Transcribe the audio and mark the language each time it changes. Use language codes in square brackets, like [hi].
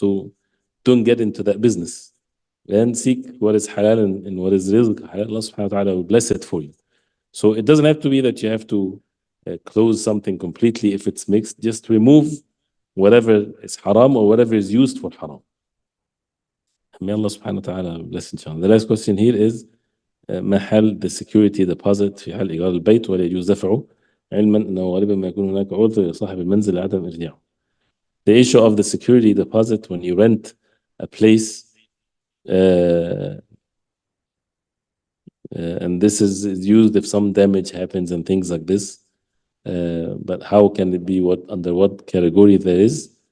[en] So don't get into that business. And seek what is halal and what is rizq. Allah subhanahu wa ta'ala will bless it for you. So it doesn't have to be that you have to close something completely if it's mixed. Just remove whatever is haram or whatever is used for haram. May Allah subhanahu wa ta'ala bless inshallah. The last question here is [ar] ما حل [en] the security deposit [ar] في حال إيجار البيت ولا يجوز دفعه علما أنه غالبا ما يكون هناك عذر لصاحب المنزل لعدم إرجاعه. [en] The issue of the security deposit when you rent a place, and this is used if some damage happens and things like this. But how can it be under what category there is?